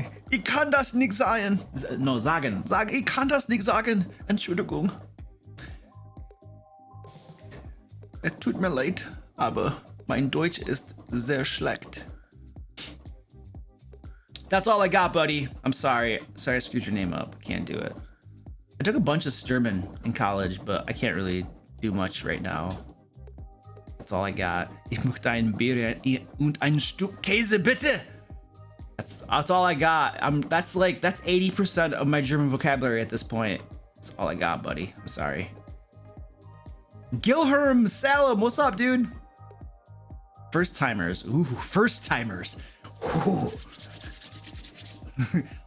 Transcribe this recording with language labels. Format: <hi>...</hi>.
<de>Ich kann das nicht sagen. No, sagen. Ich kann das nicht sagen. Entschuldigung. Es tut mir leid, aber mein Deutsch ist sehr schlecht.</de> <en>That's all I got, buddy. I'm sorry. Sorry I screwed your name up. Can't do it. I took a bunch of German in college, but I can't really do much right now. That's all I got.</en> <de>Ich möchte ein Bier und ein Stück Käse, bitte.</de> <en>That's all I got. That's 80% of my German vocabulary at this point. That's all I got, buddy. I'm sorry. Gilherm Salem, what's up, dude? First timers. Ooh, first timers. Ooh.</en>